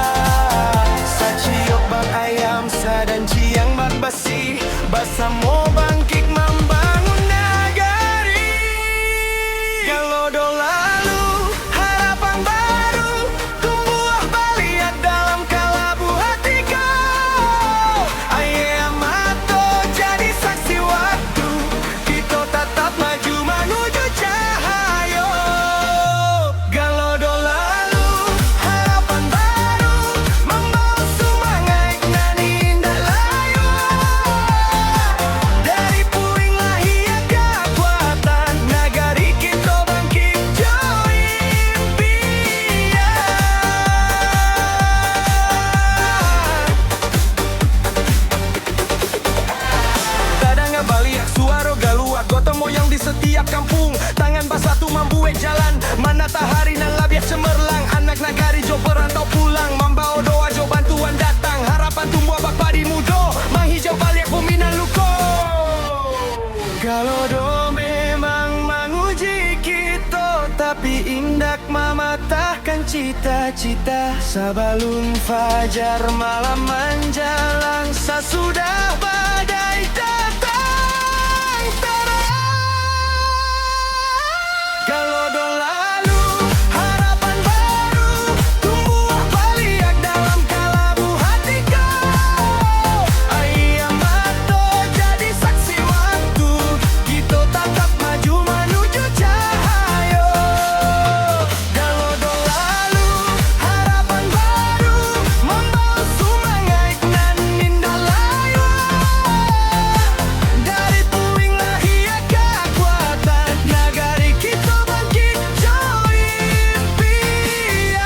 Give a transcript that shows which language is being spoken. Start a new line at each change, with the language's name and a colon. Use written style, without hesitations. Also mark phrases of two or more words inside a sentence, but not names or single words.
Minangkabau: Saciok bang ayam sadan ciang bak besi, basamo bangkit membangun nagari. Galodo lalu harapan baru, tumbuh baliak dalam kalabu hatiku.
Indonesian: Ayam mato jadi saksi waktu, kita tetap maju menuju cahaya. Galodo lalu harapan baru, membawa semangat nan indah layu. Dari puing lahir kekuatan, nagari kita bangkit jauh impian.
Minangkabau: Kadang baliak suara galuak, gotong moyang di setiap kampung. Tangan basah tu membuat jalan, mana tahari nan labiak cemerlang. Anak nagari jo perantau pulang, membawa doa jo bantuan datang. Harapan tumbuh bak padi mudo, menghijau balik bumi nan luko. Galodo memang menguji kita, tapi indak mematahkan cita-cita.
Indonesian: Sebelum fajar malam menjelang, sesudah badai datang terang.
Minangkabau: Galodo lalu harapan baru, tumbuh baliak dalam kalabu hatiku.
Indonesian: Ayam mato jadi saksi waktu, kita tetap maju menuju cahaya. Galodo lalu harapan baru, membawa semangat nan indah layu. Dari puing lahir kekuatan, nagari kita bangkit jauh impian.